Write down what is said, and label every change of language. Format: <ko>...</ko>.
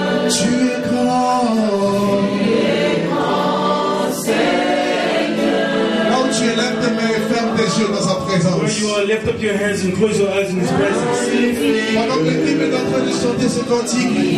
<fr>Tu es grand. Là où tu es, lève tes mains et ferme tes yeux dans sa</fr> <en>Where</en> <fr>présence.</fr> <en>you are, lift up your hands and close your eyes in His presence.</en> <fr>Pendant que l'équipe est en train de chanter ce cantique,</fr>